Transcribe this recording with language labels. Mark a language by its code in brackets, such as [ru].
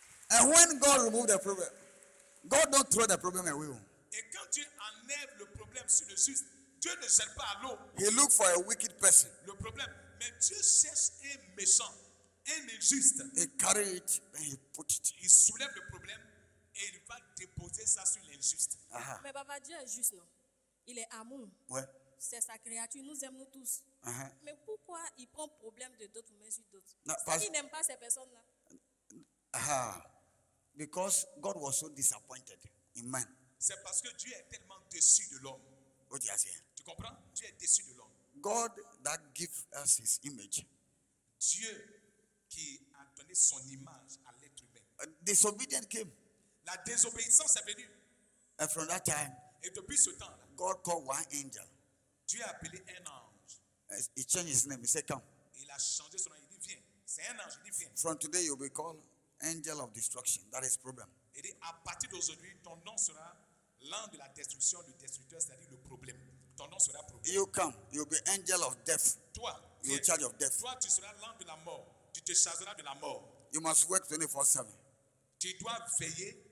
[en] And when God remove the problem, God don't throw the problem away. [fr] Et quand Dieu enlève le problème sur le juste, Dieu ne jette pas à l'eau [en] He look for a wicked person. [fr] le problème. Mais Dieu cherche un méchant, un injuste. [en] He carry it and he put it. [fr] Il soulève le problème et il va déposer ça sur l'injuste. Uh-huh. Mais papa, Dieu est juste, non? Il est amour. Ouais. C'est sa créature. Il nous aime, nous tous. Uh-huh. Mais pourquoi il prend problème de d'autres pour mettre sur d'autres? Non, C'est parce- qu'il n'aime pas ces personnes-là. Uh-huh. [en] Because God was so disappointed in man. [fr] C'est parce que Dieu est tellement déçu de l'homme. [en] What you are saying? [fr] Tu comprends? Dieu est déçu de l'homme. [en] God that gives us his image. [fr] Dieu qui a donné son image à l'être humain. [en] Disobedient came. [fr] La désobéissance est venue. [en] And from that time, [fr] Et depuis ce temps-là, [en] God called one angel. [fr] Dieu a appelé un ange. [en] He changed his name. He said, come. [fr] Il a changé son nom. Il dit, viens. C'est un ange. Il dit, viens. [en] From today, you'll be called angel of destruction. That is problem. [fr] Il dit, à partir d'aujourd'hui, ton nom sera l'ange de la destruction, le destructeur, c'est-à-dire le problème. Ton nom sera problème. [en] You come. You'll be angel of death. [fr] Toi, [en] You're [fr] viens. [en] in charge of death. [fr] Toi, tu seras l'ange de la mort. Tu te chargeras de la mort. [en] You must work 24/7. [fr] Tu dois veiller.